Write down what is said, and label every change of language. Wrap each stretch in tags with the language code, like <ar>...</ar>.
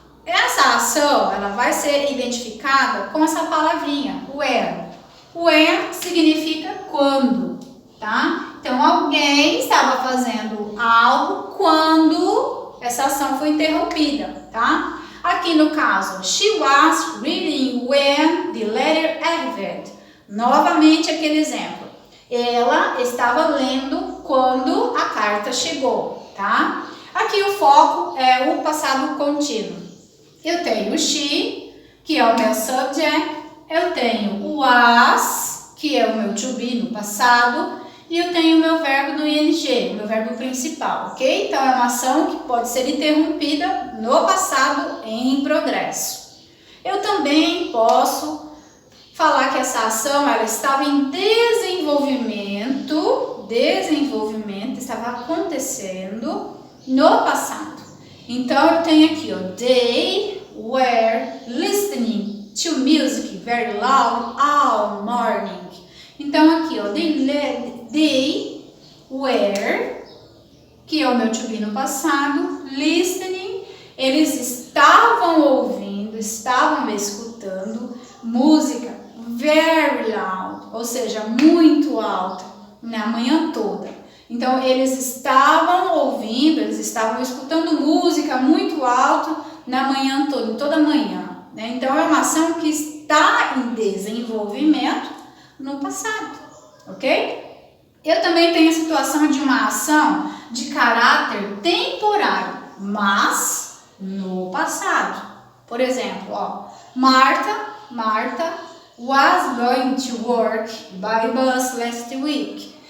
<pt>Essa ação ela vai ser identificada com essa palavrinha, when. When significa quando, tá? Então, alguém estava fazendo algo quando essa ação foi interrompida, tá? Aqui no caso,</pt> <en>she was reading when the letter arrived.</en> <pt>Novamente aquele exemplo. Ela estava lendo quando a carta chegou, tá? Aqui o foco é o passado contínuo. Eu tenho o she, que é o meu subject. Eu tenho o was, que é o meu to be no passado. E eu tenho o meu verbo no ing, o meu verbo principal, ok? Então, é uma ação que pode ser interrompida no passado em progresso. Eu também posso falar que essa ação ela estava em desenvolvimento, estava acontecendo no passado. Então, eu tenho aqui, ó,</pt> <en>they were listening to music very loud all morning.</en> <pt>Então, aqui, ó, they were, que é o meu to be no passado, listening, eles estavam ouvindo, estavam escutando música</pt> <en>very loud,</en> <pt>ou seja, muito alta, na manhã toda. Então, eles estavam ouvindo, eles estavam escutando música muito alta na manhã toda, toda manhã, né? Então, é uma ação que está em desenvolvimento no passado, ok? Eu também tenho a situação de uma ação de caráter temporário, mas no passado. Por exemplo, ó,</pt> <en>Marta was going to work by bus last week.</en>